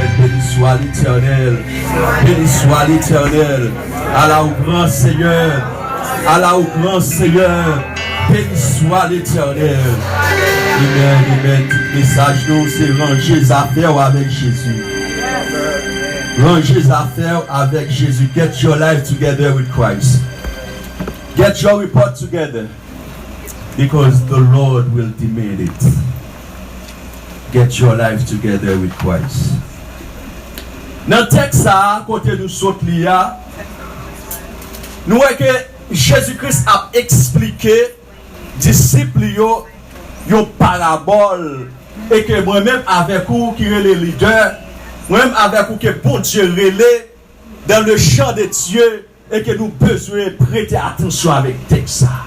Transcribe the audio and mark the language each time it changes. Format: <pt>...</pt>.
<fr>Béni soit l'Éternel, béni soit l'Éternel. Allah au grand Seigneur, Allah au grand Seigneur, béni soit l'Éternel. Amen, amen. Tout message nous, c'est ranger affaires avec Jésus. Ranger affaires avec Jésus.</fr> <en>Get your life together with Christ. Get your report together. Because the Lord will demand it. Get your life together with Christ.</en> <fr>Dans le texte, côté nous saute l'IA, nous voyons que Jésus-Christ a expliqué disciples une parabole et que moi-même avec vous qui est le leader, moi-même avec vous qui est bon Dieu relais dans le champ de Dieu et que nous besoin prêter attention avec le texte.</fr>